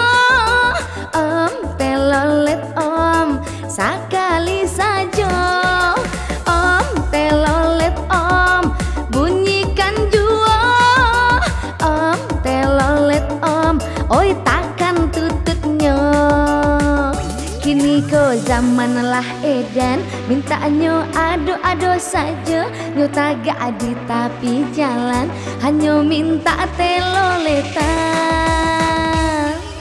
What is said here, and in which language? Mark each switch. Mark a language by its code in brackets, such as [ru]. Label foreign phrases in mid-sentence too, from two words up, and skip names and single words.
[id] Om telolet om, sekali saja. Om telolet om, bunyikan jua. Om telolet om, oi takkan tututnya. [min] Kini ko zaman lah edan, mintanya ado-ado saja. Nyo tagak di tapi jalan, hanya minta teloletan.